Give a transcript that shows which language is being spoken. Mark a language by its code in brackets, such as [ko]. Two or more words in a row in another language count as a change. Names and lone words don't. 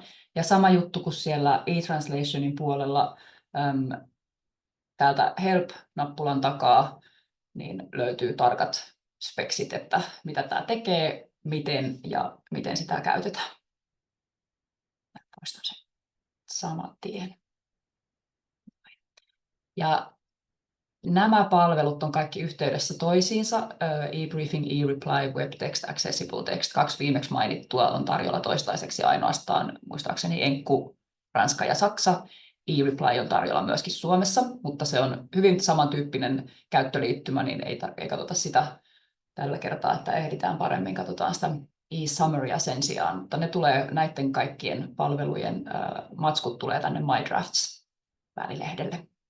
[fi] Ja sama juttu kuin siellä e-translationin puolella täältä help-nappulan takaa niin löytyy tarkat speksit, että mitä tämä tekee, miten ja miten sitä käytetään. Poistan sen saman tien. Ja nämä palvelut on kaikki yhteydessä toisiinsa. E-briefing, e-reply, web text, accessible text. 2 viimeksi mainittua on tarjolla toistaiseksi ainoastaan, muistaakseni Enkku, Ranska ja Saksa. E-reply on tarjolla myöskin Suomessa, mutta se on hyvin samantyyppinen käyttöliittymä, niin ei katsota sitä tällä kertaa, että ehditään paremmin. Katsotaan sitä e-summarya sen sijaan, mutta ne tulee näiden kaikkien palvelujen matskut tulee tänne My Drafts-välilehdelle.